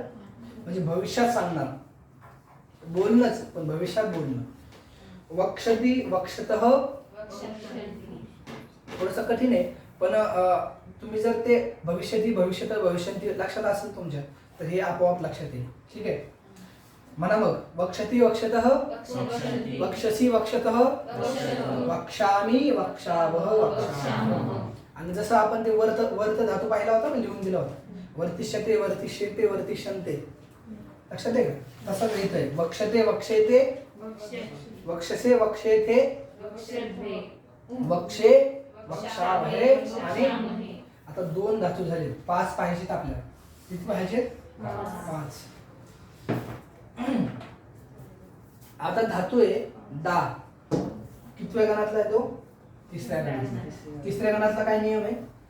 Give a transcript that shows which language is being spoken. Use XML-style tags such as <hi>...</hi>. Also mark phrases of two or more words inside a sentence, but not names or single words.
<mr>म्हणजे भविष्यात सांगणार बोलणंच, पण भविष्यात बोलणं.</mr> <sa>वक्षती वक्षतः</sa> <mr>थोडंसं कठीण आहे, पण तुम्ही जर ते</mr> <sa>भविष्यती भविष्यत भविष्यंती</sa> <mr>लक्षात असेल तुमच्या, तर हे आपोआप लक्षात येईल. ठीक आहे. म्हणा मग.</mr> <sa>वक्षति वक्षतः, वक्षसि वक्षतः, वक्षामि वक्षावः वक्षामः.</sa> <mr>आणि जसं आपण ते वर्त वर्त धातू पाहिला होता ना, लिहून दिला होता.</mr> <sa>वर्तिष्यते वर्तिष्येते वर्तिष्यन्ते,</sa> <mr>लक्षात आहे का? तसंच इथं आहे.</mr> <sa>वक्षते वक्षेते, वक्षसे वक्षेते, वक्षे वक्षावहे.</sa> <mr>आणि आता 2 धातू झाले. 5 पाहिजेत आपल्याला. किती पाहिजेत? 5. आता धातू आहे दा. कितव्या गणातला आहे तो? 3ऱ्या गणातला. 3ऱ्या गणातला काय नियम आहे?</mr>